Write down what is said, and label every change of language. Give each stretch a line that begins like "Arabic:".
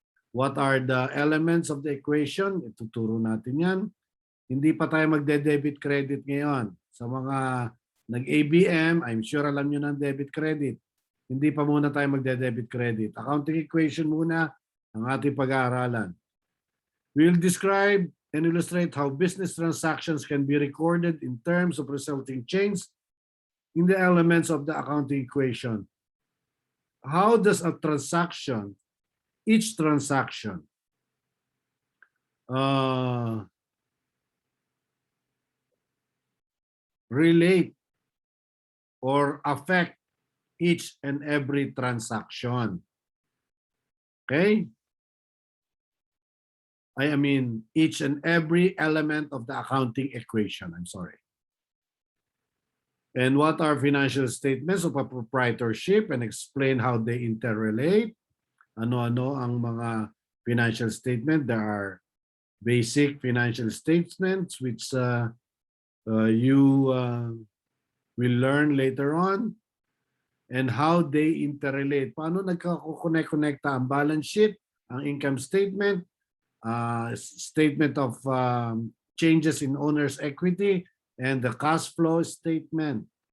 English: What are the elements of the equation?
Filipino: Ituturo natin yan. Hindi pa tayo magde-debit credit ngayon. Sa mga nag-ABM,
English: I'm sure
Filipino: alam nyo ng debit credit. Hindi pa muna tayo magde-debit credit. Accounting equation muna ang ating pag-aaralan.
English: We'll describe and illustrate how business transactions can be recorded in terms of resulting change in the elements of the accounting equation. How does a transaction, each transaction, relate or affect each and every transaction? Okay? I mean, each and every element of the accounting equation. I'm sorry. And what are financial statements of a proprietorship and explain how they interrelate.
Filipino: Ano-ano ang mga financial statement?
English: There are basic financial statements which you will learn later on and how they interrelate.
Filipino: Paano nagka-connect-connecta ang balance sheet, ang income statement, statement of changes in owner's equity, and the cash flow statement.